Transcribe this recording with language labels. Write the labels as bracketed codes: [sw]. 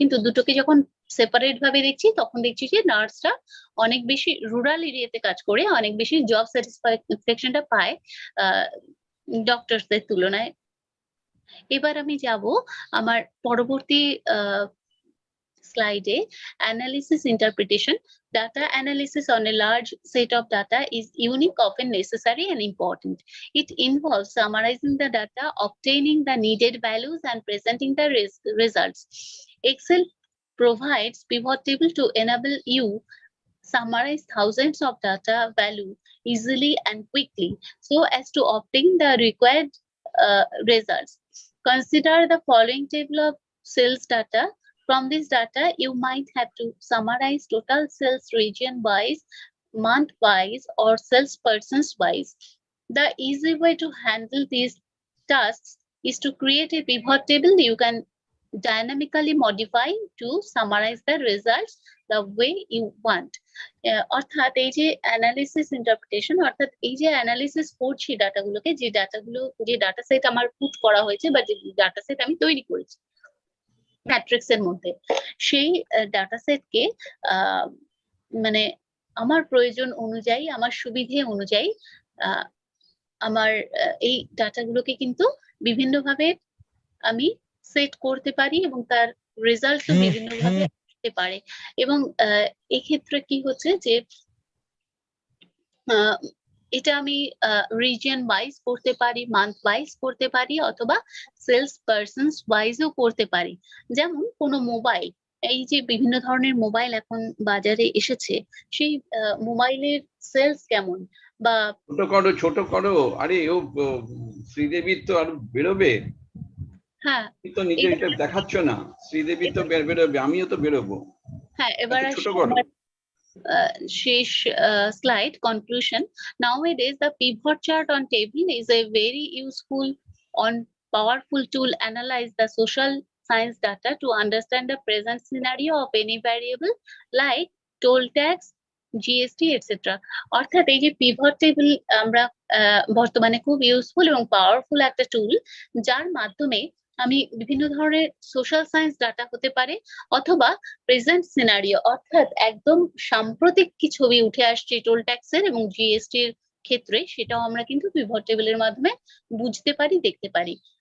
[bn] কিন্তু দুটোকে যখন সেপারেট ভাবে দেখছি তখন দেখছি যে নার্সরা অনেক বেশি রুরাল এরিয়াতে কাজ করে অনেক বেশি জব স্যাটিসফ্যাকশনটা পায় ডক্টরসদের তুলনায়। এবার আমি যাব আমার পরবর্তী স্লাইডে, analysis interpretation. [en] Data analysis on a large set of data is unique, often necessary and important. It involves summarizing the data, obtaining the needed values and presenting the results. Excel provides pivot table to enable you summarize thousands of data value easily and quickly so as to obtain the required results. Consider the following table of sales data. From this data, you might have to summarize total sales region-wise, month-wise, or salespersons-wise. The easy way to handle these tasks is to create a pivot table you can dynamically modify to summarize the results the way you want. [bn] অর্থাৎ এই যে analysis interpretation, অর্থাৎ এই যে analysis করছি ডাটাগুলোকে, যে data set আমার put করা হয়েছে বা যে ডাটা সেট আমি তৈরি করেছি ম্যাট্রিক্স এর মধ্যে, সেই ডাটা সেটকে মানে আমার প্রয়োজন অনুযায়ী, আমার সুবিধে অনুযায়ী আমার এই ডাটাগুলোকে কিন্তু বিভিন্নভাবে আমি সেট করতে পারি এবং তার রেজাল্ট বিভিন্নভাবে আসতে পারে। এবং এক্ষেত্রে কি হচ্ছে যে এটা আমি রিজিয়ন ওয়াইজ করতে পারি, মান্থ ওয়াইজ করতে পারি, অথবা সেলস পারসনস ওয়াইজও করতে পারি। যেমন কোনো মোবাইল, এই যে বিভিন্ন ধরনের মোবাইল এখন বাজারে এসেছে, সেই মোবাইলের সেলস কেমন বা ছোট করো আরে ও শ্রীদেবীর তো আর বেরোবে। হ্যাঁ, তো নিজে এটা দেখাচ্ছ না, শ্রীদেবী তো বেরোবে, আমিও তো বেরোবো। হ্যাঁ, এবার ছোট করো। [en] শেষ slide conclusion. Nowadays the pivot chart on table is a very useful on powerful tool analyze the social science data to understand the present scenario of any variable like toll tax, GST, etc. [bn] অর্থাৎ এই যে pivot table আমরা বর্তমানে খুব useful এবং powerful একটা টুল, যার মাধ্যমে আমি বিভিন্ন ধরনের সোশ্যাল সায়েন্স ডাটা হতে পারে অথবা প্রেজেন্ট সিনারিও, অর্থাৎ একদম সাম্প্রতিক কি ছবি উঠে আসছে টোল ট্যাক্সের এবং জিএসটি এর ক্ষেত্রে, সেটাও আমরা কিন্তু পিভট টেবিলের মাধ্যমে বুঝতে পারি, দেখতে পারি।